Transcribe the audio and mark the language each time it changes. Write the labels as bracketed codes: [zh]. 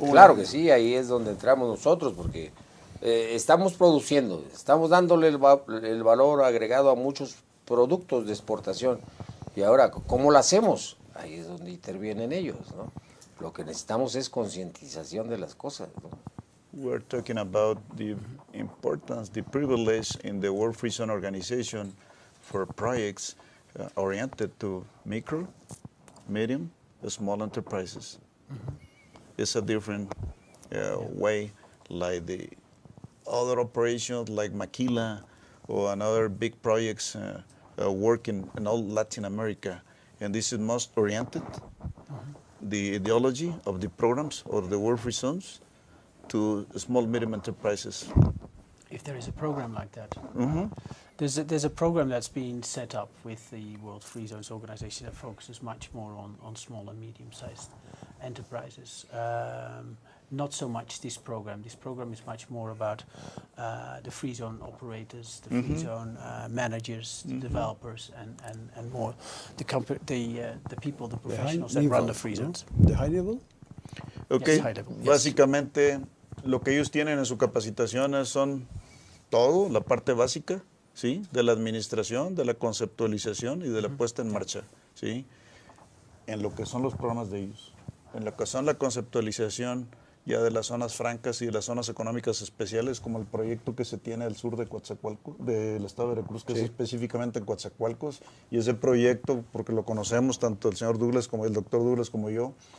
[es] Claro que sí, ahí es donde entramos nosotros, porque estamos produciendo, estamos dándole el valor agregado a muchos productos de exportación. Y ahora, ¿cómo lo hacemos? Ahí es donde intervienen ellos, ¿no? Lo que necesitamos es concientización de las cosas, ¿no? [en] We're talking about the importance, the privilege in the World Free Zone Organization for projects oriented to micro, medium, small enterprises. It's a different way, like the other operations like Maquila or another big projects working in all Latin America. And this is most oriented, the ideology of the programs of the World Free Zones to small, medium enterprises. If there is a program like that. There's a program that's been set up with the World Free Zones Organization that focuses much more on small and medium-sized enterprises. Not so much this program. This program is much more about the free zone operators, the free zone managers, the developers, and more the people, the professionals that run the free zones. The high level? Okay. Yes, high level, yes. [es] Básicamente lo que ellos tienen en su capacitación son todo, la parte básica, ¿sí? De la administración, de la conceptualización y de la puesta en marcha, ¿sí? En lo que son los programas de ellos. En lo que son la conceptualización ya de las zonas francas y de las zonas económicas especiales, como el proyecto que se tiene al sur de Coatzacoalcos, del estado de Veracruz, que es específicamente en Coatzacoalcos, y ese proyecto, porque lo conocemos tanto el señor Douglas como el doctor Douglas como yo,